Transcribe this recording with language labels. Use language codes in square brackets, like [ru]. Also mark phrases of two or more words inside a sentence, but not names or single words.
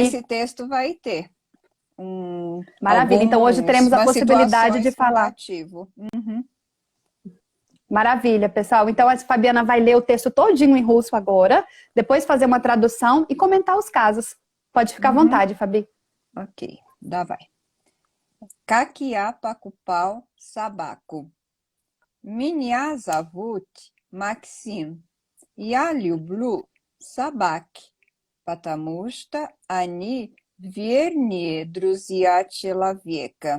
[pt] nesse texto vai ter Maravilha. Então hoje teremos a umas possibilidade de situações com falar. dativo. Maravilha, pessoal. Então a Fabiana vai ler o texto todinho em russo agora, depois fazer uma tradução e comentar os casos. Pode ficar à vontade, Fabi. [ru] Ok, давай. Как я покупал собаку. Меня зовут Максим. Я люблю собаки, потому что они верные друзья человека.